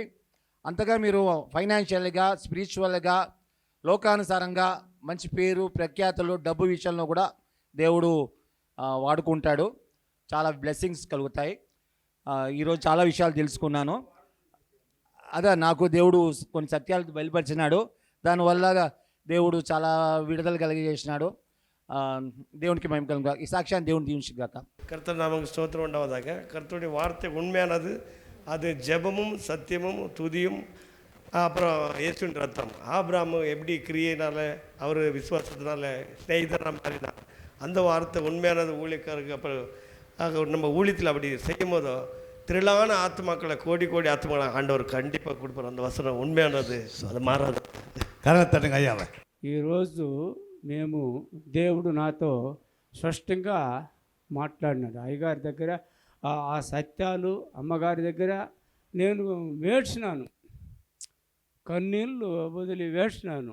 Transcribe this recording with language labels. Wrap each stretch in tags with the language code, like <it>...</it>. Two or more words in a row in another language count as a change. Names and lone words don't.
<te>అంతగా మీరు ఫైనాన్షియల్గా, స్పిరిచువల్గా, లోకానుసారంగా మంచి పేరు, ప్రఖ్యాతులు, డబ్బు విషయంలో కూడా దేవుడు వాడుకుంటాడు. చాలా బ్లెస్సింగ్స్ కలుగుతాయి. ఈరోజు చాలా విషయాలు తెలుసుకున్నాను. అదే నాకు దేవుడు కొన్ని సత్యాలు బయలుపరిచినాడు. దానివల్ల దేవుడు చాలా విడుదల కలిగజేసినాడు. దేవునికి మహిమ కలుగుగా. ఈ సాక్ష్యాన్ని దేవుని దీవించుగాక.</te> <ta>கர்த்தர் நமக்கு ஸ்தோத்திரம் உண்டாவதாக. கர்த்தருடைய வார்த்தை உண்மையானது. அது ஜெபமும் சத்தியமும் துதியும் அப்புறம் இயேசுவின் ரத்தம். ஆபிரகாம் எப்படி கிரியையினால் அவர் விசுவாசத்தினால ஸ்நேகிதனாக மாறினார். அந்த வார்த்தை உண்மையானது ஊழியக்காரருக்கு. அப்புறம் நம்ம ஊழியத்தில் அப்படி செய்யும் போதோ திரளான ஆத்மாக்களை கோடி கோடி ஆத்மாக்களை ஆண்டவர் கண்டிப்பாக கொடுப்பார். அந்த வசனம் உண்மையானது, அது மாறாது.</ta> <te>కరతట్టుగా అయ్యావా. ఈరోజు మేము దేవుడు నాతో స్పష్టంగా మాట్లాడినాడు. అయ్యగారి దగ్గర ఆ సత్యాలు అమ్మగారి దగ్గర నేను వేడ్చినాను, కన్నీళ్ళు వదిలి వేడ్చినాను.</te>